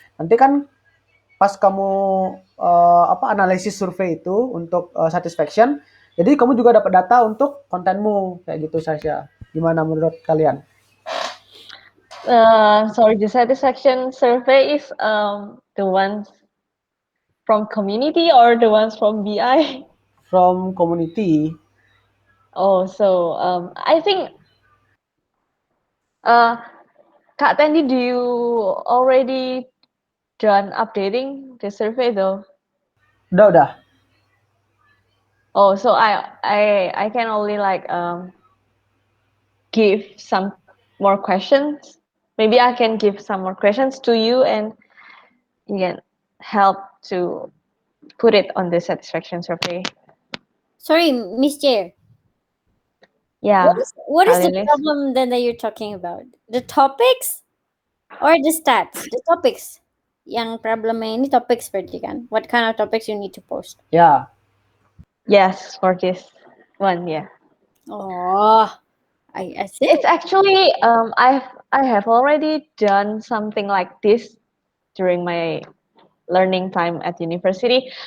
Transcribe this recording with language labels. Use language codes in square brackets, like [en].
[id] Nanti kan pas kamu analisis survei itu untuk satisfaction, jadi kamu juga dapat data untuk kontenmu kayak gitu, Sasha. Gimana menurut kalian? [en] Sorry, the satisfaction survey is the ones from community or the ones from BI? From community. Oh, so I think Kak Tendi, do you already done updating the survey though? [id] Udah. [en] Oh, so I can only like give some more questions. Maybe I can give some more questions to you, and you can help to put it on the satisfaction survey. Sorry, Miss Chair. Yeah. What is the problem then that you're talking about? The topics or the stats? The topics. [id] Yang problemnya ini topics berarti kan? [en] What kind of topics you need to post? Yeah. Yes, for this one, yeah. Oh, I see. It's actually I have already done something like this during my learning time at university.